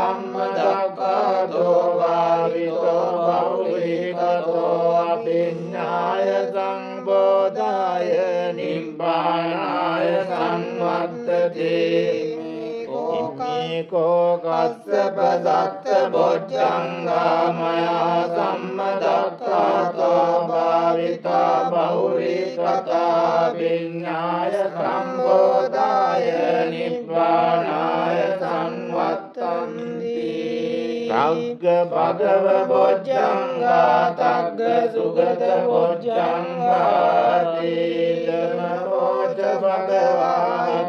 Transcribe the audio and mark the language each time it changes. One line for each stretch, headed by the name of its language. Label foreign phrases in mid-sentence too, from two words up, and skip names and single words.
Pali: සම්මදක්ඛාතෝ භාවිතෝ බෞලීකතෝ අභිඤ්ඤාය සම්බෝධාය නිබ්බානාය සංවත්තති කෝ කස්සප දත්ත බොජ්ජංගා මයා සම්මදක්ඛාතෝ භාවිතා බෞලීකතා විඤ්ඤාය සම්බෝධාය නිබ්බානාය සංවත්තන්ති තග්ග භගව බොජ්ජංගා තග්ග සුගත බොජ්ජංගා තීතම බොජ්ජ භගවා